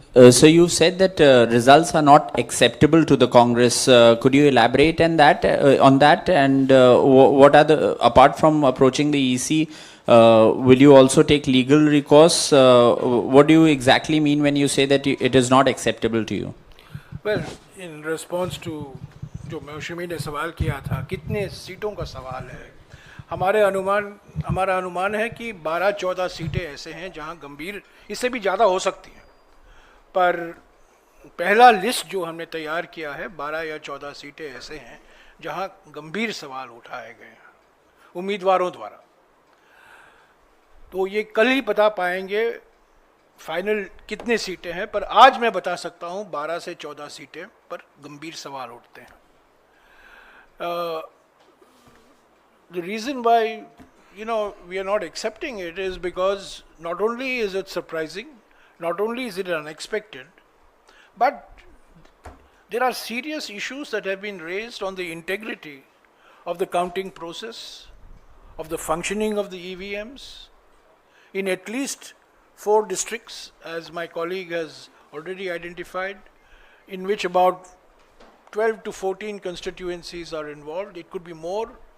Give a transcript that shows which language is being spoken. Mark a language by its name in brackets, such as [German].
[English] So you said that results are not acceptable to the Congress. Could you elaborate on that? And what are the, apart from approaching the EC, will you also take legal recourse? What do you exactly mean when you say that it is not acceptable to you? Well in response to [Hindi] जो मौसमी ने सवाल किया था कितने सीटों का सवाल है, हमारा अनुमान है कि 12-14 सीटें ऐसे हैं जहां गंभीर, इससे भी ज़्यादा हो सकती हैं, पर पहला लिस्ट जो हमने तैयार किया है 12 या 14 सीटें ऐसे हैं जहां गंभीर सवाल उठाए गए हैं उम्मीदवारों द्वारा। तो ये कल ही बता पाएंगे फाइनल कितने सीटें हैं, पर आज मैं बता सकता हूं 12 से 14 सीटें पर गंभीर सवाल उठते हैं। [English] The reason why we are not accepting it is because not only is it surprising, not only is it unexpected, but there are serious issues that have been raised on the integrity of the counting process, of the functioning of the EVMs in at least 4 districts, as my colleague has already identified, in which about 12 to 14 constituencies are involved. It could be more.